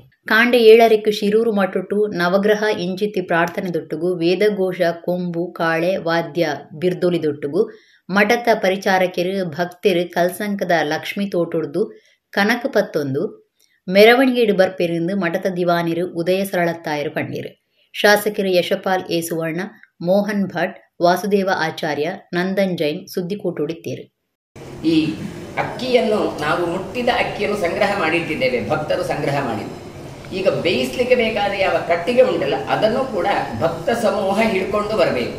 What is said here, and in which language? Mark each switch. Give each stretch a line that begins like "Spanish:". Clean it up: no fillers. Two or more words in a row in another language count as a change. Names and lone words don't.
Tulu: ಕಾಂಡೆ 7 ಶಿರೂರು ಮಠಟು ನವಗ್ರಹ ಇಂಚಿತ್ತಿ ಪ್ರಾರ್ಥನೆ ದೊಟ್ಟುಗು ವೇದಘೋಷ ಕೊಂಬು ಕಾಳೆ ವಾದ್ಯ ಬಿರ್ದೊಲಿ ದೊಟ್ಟುಗು ಮಠದ ಪರಿಚಾರಕರು ಭಕ್ತರು ಕಲ್ಸಂಕದ ಲಕ್ಷ್ಮಿ ತೋಟೊಡ್ದು ಕನಕ ಪತ್ತೊಂದು ಮೆರವಣಿಗೆಡು ಬರ್ಪೆರಿಂದು ಮಠದ ದಿವಾನಿರು ಉದಯ ಸರಳತ್ತಾಯರು ಪಂಡೀರು. ಶಾಸಕರು ಯಶಪಾಲ್ ಎ ಸುವರ್ಣ, ಮೋಹನ್ ಭಟ್, ವಾಸುದೇವ ಆಚಾರ್ಯ, ನಂದನ್ ಜೈನ್ ಸುದ್ದಿಕೂಟೊಡಿತ್ತೇರು.
Kannada: ಈ ಅಕ್ಕಿಯನ್ನು ನಾವು ಮುಟ್ಟಿದ ಅಕ್ಕಿಯನ್ನು ಸಂಗ್ರಹ ಮಾಡಿಟ್ಟಿದ್ದೇವೆ, ಭಕ್ತರು ಸಂಗ್ರಹ ಮಾಡಿದ್ದು. ಈಗ ಬೇಯಿಸ್ಲಿಕ್ಕೆ ಬೇಕಾದ ಯಾವ ಕಟ್ಟಿಗೆ ಉಂಟಲ್ಲ ಅದನ್ನು ಕೂಡ ಭಕ್ತ ಸಮೂಹ ಹಿಡ್ಕೊಂಡು ಬರಬೇಕು.